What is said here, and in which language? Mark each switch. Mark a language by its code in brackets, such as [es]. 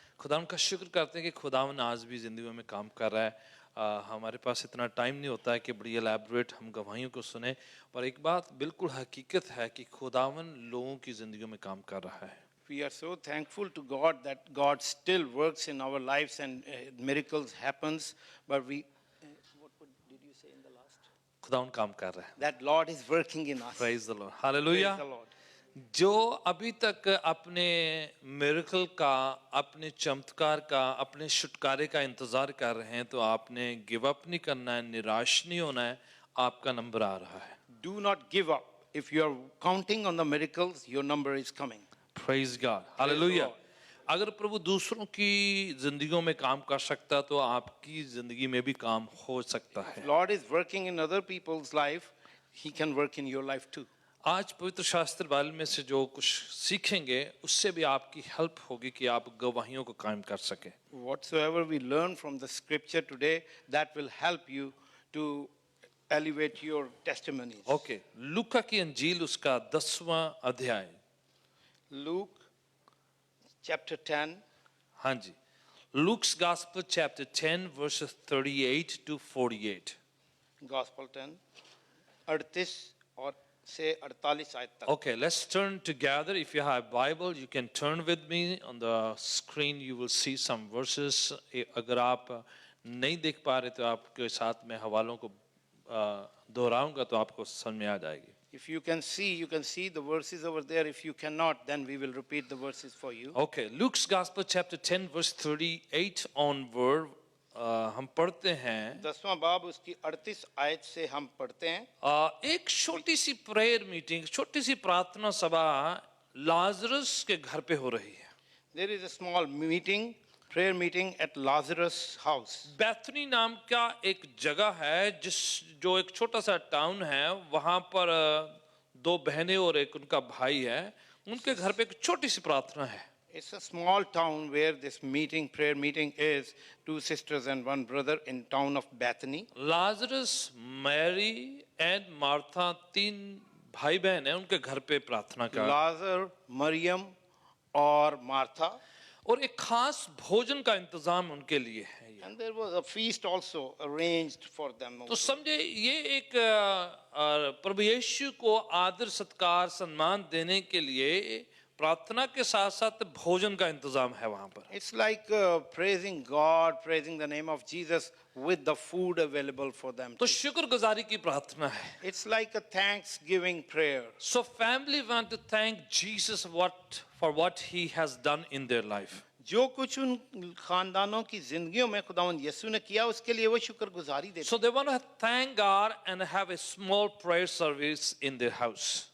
[hi] खुदावन का शुक्र करते हैं कि खुदावन आज भी ज़िंदगियों में काम कर रहा है। हमारे पास इतना टाइम नहीं होता है कि बड़ी एलैबोरेट हम गवाहियों को सुने, पर एक बात बिल्कुल हकीकत है कि खुदावन लोगों की ज़िंदगियों में काम कर रहा है। [en] We are so thankful to God that God still works in our lives and miracles happens. But did you say in the last? [hi] खुदावन काम कर रहा है। [en] That Lord is working in us. Praise the Lord. Praise Hallelujah. the Lord. [hi] जो अभी तक अपने miracle का, अपने चमत्कार का, अपने छुटकारे का इंतजार कर रहे हैं, तो आपने [en] give up [hi] नहीं करना है, निराश नहीं होना है, आपका नंबर आ रहा है। [en] Do not give up. If you are counting on the miracles, your number is coming. Praise God. Hallelujah. [hi] अगर प्रभु दूसरों की जिंदगियों में काम कर सकता तो आपकी जिंदगी में भी काम हो सकता है। [en] Lord is working in other people's life, He can work in your life too. [hi] आज पवित्र शास्त्र बाइबल में से जो कुछ सीखेंगे उससे भी आपकी हेल्प होगी कि आप गवाहियों को कायम कर सके। [en] Whatsoever we learn from the scripture today, that will help you to elevate your testimonies. [hi] Okay, लूका की अंजील उसका 10वां अध्याय। [en] Luke chapter 10. [hi] हाँ जी, [en] Luke's Gospel chapter 10 verses 38 to 48. [hi] Gospel 10 38 और से 48 आयत तक. [en] Okay, let's turn together. If you have Bible, you can turn with me. On the screen you will see some verses. [hi] अगर आप नहीं देख पा रहे तो आपके साथ में हवालों को दोहराऊंगा तो आपको समझ में आ जाएगी। [en] If you can see the verses over there. If you cannot, then we will repeat the verses for you. Okay, Luke's Gospel chapter 10 verse 38 onward. [hi] हम पढ़ते हैं 10वां बाब उसकी 38 आयत से हम पढ़ते हैं। एक छोटी सी प्रेयर मीटिंग, छोटी सी प्रार्थना सभा लाजरस के घर पे हो रही है। [en] There is a small meeting, prayer meeting at Lazarus' house. [hi] बैथनी नाम का एक जगह है जो एक छोटा सा टाउन है, वहां पर दो बहनें और एक उनका भाई है, उनके घर पे एक छोटी सी प्रार्थना है। [en] It's a small town where this meeting, prayer meeting is. Two sisters and one brother in town of Bethany. [hi] Lazarus, Mary and Martha, तीन भाई बहन हैं, उनके घर पे प्रार्थना कर। लाजर, मरियम और मार्था। और एक खास भोजन का इंतजाम उनके लिए है। [en] And there was a feast also arranged for them. [hi] तो समझे ये एक प्रभु यीशु को आदर सत्कार सम्मान देने के लिए प्रार्थना के साथ साथ भोजन का इंतजाम है वहां पर। [en] It's like praising God, praising the name of Jesus with the food available for them. [hi] तो शुक्रगुजारी की प्रार्थना है। [en] It's like a thanksgiving prayer. So family want to thank Jesus for what he has done in their life. [hi] जो कुछ उन खानदानों की जिंदगियों में खुदावंद यीशु ने किया उसके लिए वो शुक्रगुजारी देते हैं। [en] So they want to thank God and have a small prayer service in their house.